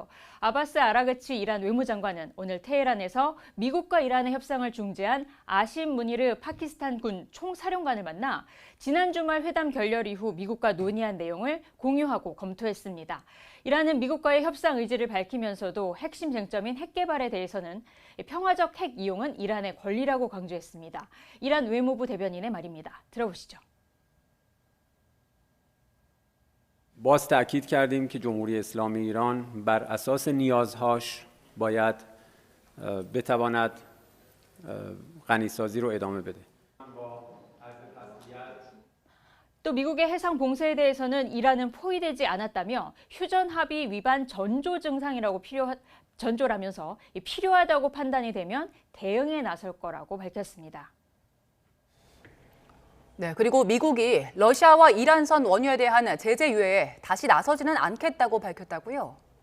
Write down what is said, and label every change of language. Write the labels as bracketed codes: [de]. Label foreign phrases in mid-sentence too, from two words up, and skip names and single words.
[ko] 아바스 아라그치 이란 외무장관은 오늘 테헤란에서 미국과 이란의 협상을 중재한 아심 무니르 파키스탄 군 총사령관을 만나 지난 주말 회담 결렬 이후 미국과 논의한 내용을 공유하고 검토했습니다. 이란은 미국과의 협상 의지를 밝히면서도 핵심 쟁점인 핵 개발에 대해서는 평화적 핵 이용은 이란의 권리라고 강조했습니다. 이란 외무부 대변인의 말입니다. 들어보시죠. [fa] باز تأکید کردیم که جمهوری اسلامی ایران بر اساس نیازهاش باید بتواند غنیسازی رو ادامه بده. [ko] 또 미국의 해상 봉쇄에 대해서는 이란은 포위되지 않았다며 휴전 합의 위반 전조 증상이라고 전조라면서 필요하다고 판단이 되면 대응에 나설 거라고 밝혔습니다. 네, 그리고 미국이 러시아와 이란선 원유에 대한 제재 유예에 다시 나서지는 않겠다고 밝혔다고요?